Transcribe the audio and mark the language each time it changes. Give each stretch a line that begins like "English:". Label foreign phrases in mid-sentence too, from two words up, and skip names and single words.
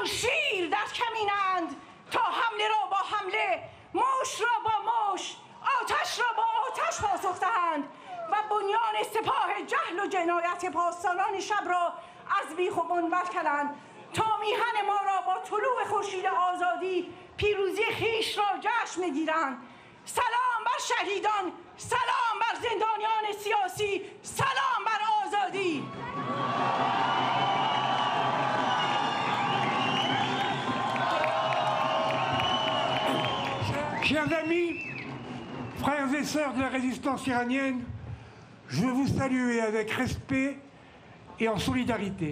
Persian: شیر در کمینند تا حمله را با حمله، موش را با موش، آتش را با آتش پاسخ دهند و بنیان سپاه جهل و جنایت پاسداران شب را از بیخ و بنبر کردند تا میهن ما را با طلوع خورشید آزادی پیروزی خویش را جشن میگیرند. سلام بر شهیدان، سلام بر زندانیان سیاسی، سلام بر آزادی.
French: Chers amis, frères et sœurs de la résistance iranienne, je veux vous saluer avec respect et en solidarité.